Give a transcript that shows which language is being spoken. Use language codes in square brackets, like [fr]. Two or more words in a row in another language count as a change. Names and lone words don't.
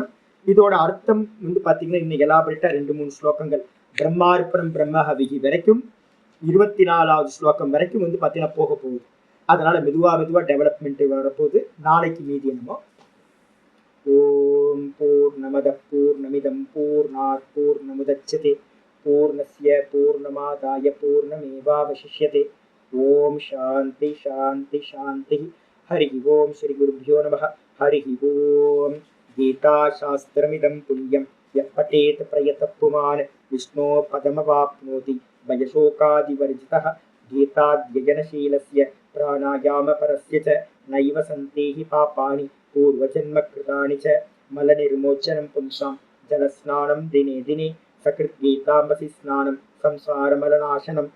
[ta] இதோட அர்த்தம் பாத்தீங்கன்னா இன்னைக்கு எலாபரேட்டா 2-3 ஸ்லோகங்கள் [sa] ब्रह्मार्पणं ब्रह्महविः [ta] வரைக்கும் 24வது ஸ்லோகம் வரைக்கும் பாத்தீங்கன்னா போக போகுது. அதனால மெதுவா டெவலப்மெண்ட் வரப்போகுது. நாளைக்கு மீதி என்னமோ [sa] ओम् पूर्णमदः पूर्णमिदं पूर्णात् पूर्णमुदच्यते पूर्णस्य पूर्णमादाय पूर्णमेवावशिष्यते. ॐ शान्तिः शान्तिः शान्तिः. हरि ओम् श्री गुरुभ्यो नमः। हरि ओम्. गीता शास्त्रमिदं पुण्यं यः पठेत् प्रयतः पुमान् विष्णोः पदमवाप्नोति भयशोकादिवर्जितः. गीताध्ययनशीलस्य प्राणायामपरस्य च नैव सन्ति हि पापानि पूर्वजन्म कृतानि च मलनिर्मोचनं पुंसां जलस्नानं दिने दिने सकृत् गीताम्भसि स्नानं संसारमलनाशनम्.